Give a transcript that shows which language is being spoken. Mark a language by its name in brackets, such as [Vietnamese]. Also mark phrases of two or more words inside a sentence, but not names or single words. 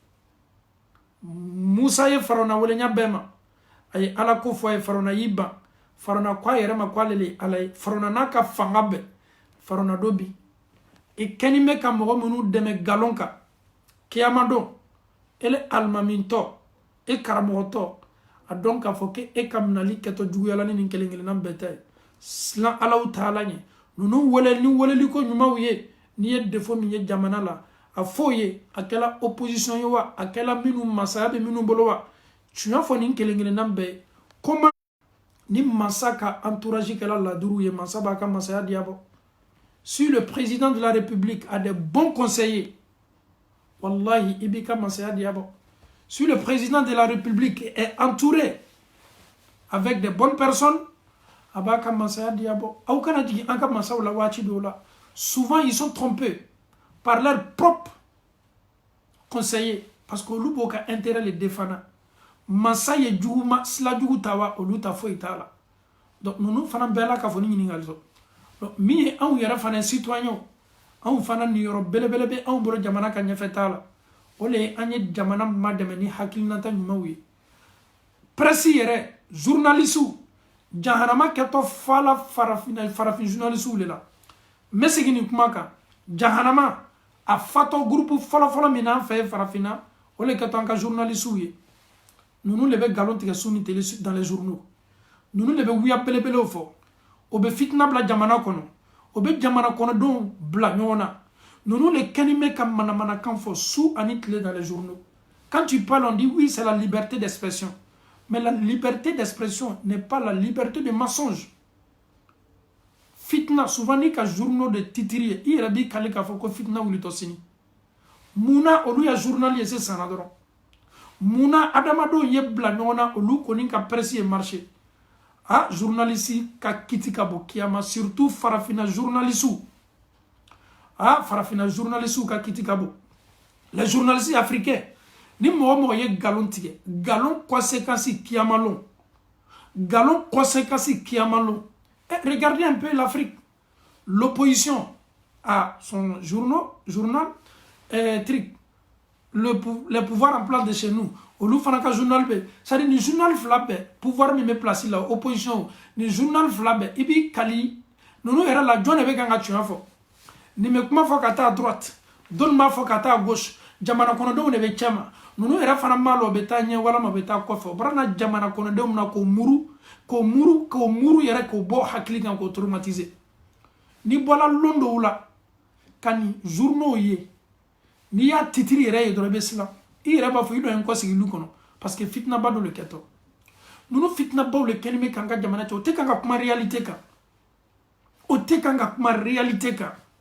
[Bambara] Musa ye Farawuna wele ɲa bɛɛ ma a ye Ala ko fɔ a ye Farawuna y'i ban Farawuna ko a yɛrɛ ma ko ale le ye Ala ye Farawuna n'a ka fanga bɛɛ Farawuna do bi i kɛni bɛ ka mɔgɔ minnu dɛmɛ galon kan kiyama don ele alimamintɔ e karamɔgɔtɔ a dɔn k'a fɔ ko e ka minɛli kɛtɔ juguyala ni nin kelen kelenna bɛɛ ta ye silan Alahu Taala ɲɛ ninnu wele ni weleli ko ɲumanw ye n'i ye défaut min ye jamana la a fɔ ye a kɛla opposition ye wa a kɛla minnu masaya bɛ minnu bolo wa tiɲɛ fɔ nin kelen kelenna bɛɛ ye comment ni masa ka entourage kɛla laduru ye masa b'a ka masaya diya bɔ [French] si le président de la République a des bons conseillers [Bambara] wallahi i b'i ka masaya diya bɔ [French] si le président de la République est entouré avec des bonnes personnes [Bambara] a b'a ka masaya diya bɔ aw kana jigin an ka masaw la waati dɔw la [French] souvent ils sont trompés par leurs propres conseillers parce que [Bambara] olu b'o ka [French] intérêt le défendre [Bambara] masa ye juguma sila jugu ta wa olu ta foyi t'a la donc ninnu fana bɛɛ la k'a fɔ ni ɲininkali sɔrɔ donc min ye anw yɛrɛ fana citoyen anw fana niyɔrɔ belebele bɛ anw bolo jamana ka ɲɛfɛ t'a la o le ye an ye jamana madɛmɛ ni hakilinata ɲumanw ye presse yɛrɛ journalisiw jahanama kɛtɔ fala farafin journalisiw le la n bɛ segin nin kuma kan jahanama a fatɔ groupe fɔlɔfɔlɔ min n'an fɛ ye farafinna o le kɛtɔ an ka journalisiw ye ninnu de bɛ galon tigɛ su ni tele [French] dans les journaux [Bambara] ninnu de bɛ wuya belebelew fɔ o bɛ fitina bila jamana kɔnɔ o bɛ jamana kɔnɔdenw bila ɲɔgɔn na ninnu le kɛni bɛ ka manamanakan fɔ su ani tile [French] dans les journaux quand tu parles on dit oui c'est la liberté d'expression mais la liberté d'expression n'est pas la liberté de mensonge [Bambara] fitna souvent ni ka journaux de titiri ye i yɛrɛ b'i kale k'a fɔ ko fitna wulitɔ sini munna olu ya journal ye sisan na dɔrɔn munna adamadenw ye bila ɲɔgɔn na olu kɔni ka presse ye marché journaliste ka kiti ka bɔ kiyama surtout farafina journaliste farafina journaliste ka kiti ka bɔ [French] les journalistes africains [Bambara] ni mɔgɔ mɔgɔ ye galon tigɛ galon conséquence kiyama lon galon conséquence kiyama lon [French] regardez un peu l'Afrique l'opposition a son journal les pouvoirs en place de chez nous [Bambara] olu fana ka journal bɛ c'est-à-dire ni journal fila bɛɛ pouvoir min bɛ place la opposition ni journal fila bɛɛ i b'i kali ninnu yɛrɛ la jɔn de bɛ kan ka tiɲɛ fɔ nin bɛ kuma fɔ ka taa droite dɔnni b'a fɔ ka taa gauche jamana kɔnɔdenw de bɛ cɛ ma ninnu yɛrɛ fana b'a la o bɛ taa ɲɛ walima o bɛ taa kɔfɛ o bɔra na jamana kɔnɔdenw na k'o muru yɛrɛ k'o bɔ hakili kan k'o traumatiser ni bɔla lon dɔw la ka nin journaux ye n'i y'a titiri yɛrɛ ye dɔrɔn i bɛ siran i yɛrɛ b'a fɔ i dɔ ye n kɔ sigi lu kɔnɔ parce que fitinaba dɔ le kɛtɔ ninnu fitinabaw le kɛni bɛ k'an ka jamana cɛ o tɛ kan ka kuma réalité kan o tɛ kan ka kuma réalité kan